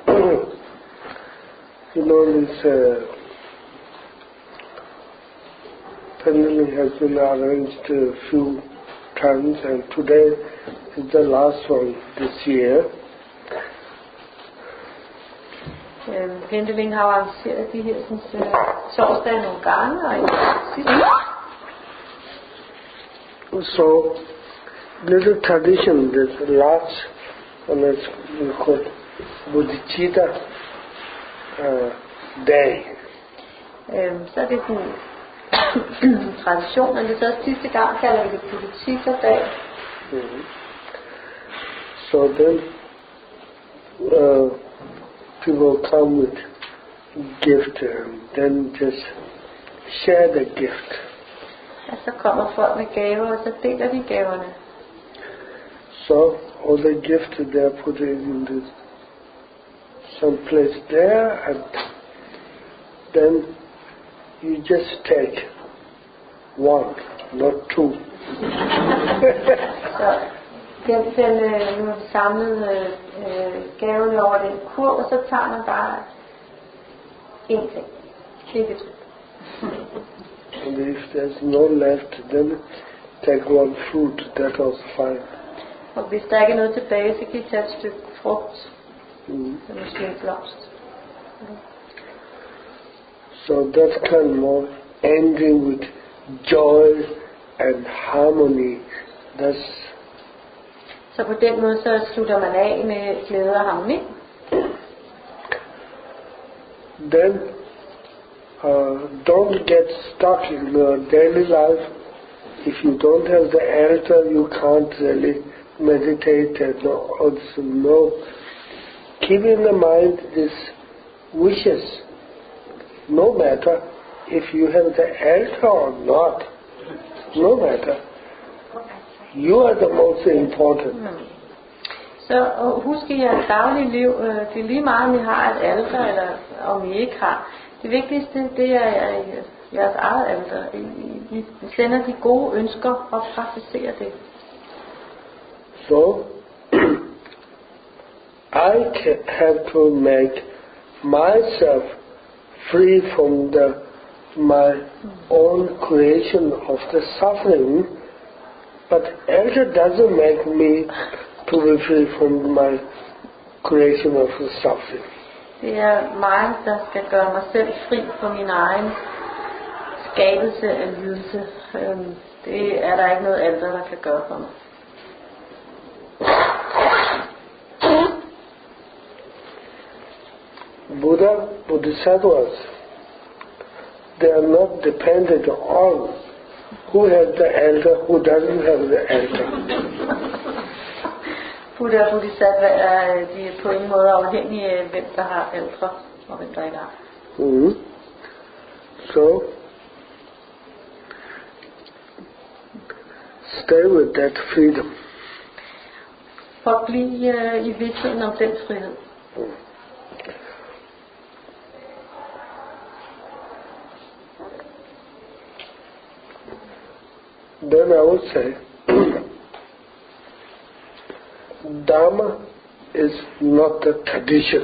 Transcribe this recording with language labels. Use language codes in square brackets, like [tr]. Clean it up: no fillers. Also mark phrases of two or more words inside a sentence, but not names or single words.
[en] You know, this paneling has been arranged a few times, and today is the last one this year. [da] Pendeling har arrangeret de her torsdage nogle gange, og sidste. [en] So, little tradition, this last one is called Bodhicitta Day. [da] Så er det sådan en tradition, men det er så sidste gang, kalder vi det Bodhicitta-dag. [en] So then, people come with gift and then just share the gift. [da] Og så kommer folk med gaver, og så deler de gaverne. [en] So all the gifts they are put in this some place there, and then you just take one, not two. [da] Så nu har vi samlet gaverne over den kurv, og så tager man bare én ting. Ikke to. [en] And if there's no left, then take one fruit, that was fine. [da] Og hvis der ikke er noget tilbage, så kan I tage et stykke frugt. Så måske en blomst. [en] So that's kind of ending with joy and harmony. [da] Så på den måde så slutter man af med glæde og harmoni. [en] Then don't get stuck in your daily life. If you don't have the altar, you can't really meditate and also know. Keep in the mind these wishes. No matter if you have the altar or not, no matter. You are the most important. [da] Så husk i jeres daglige liv, det er lige meget om I har et alter eller om I ikke har. Det vigtigste det er jeres eget alter. I sender de gode ønsker og praktiserer det. [en] So I have to make myself free from my own creation of the suffering, but altar doesn't make me to be free from my creation of the suffering. [da] Det er mig, der skal gøre mig selv fri fra min egen skabelse af lidelse. Det er der ikke noget alter, der kan gøre for mig. [en] Buddha, Bodhisattvas, they are not dependent on who has the altar, who doesn't have the altar. [da] Buddha og Bodhisattva de er på en måde afhængige af, hvem der har altre og hvem der ikke har. [en] So, stay with that freedom. [da] Forbliv i vidstheden om den frihed. [en] Then I would say, Dharma is not the tradition.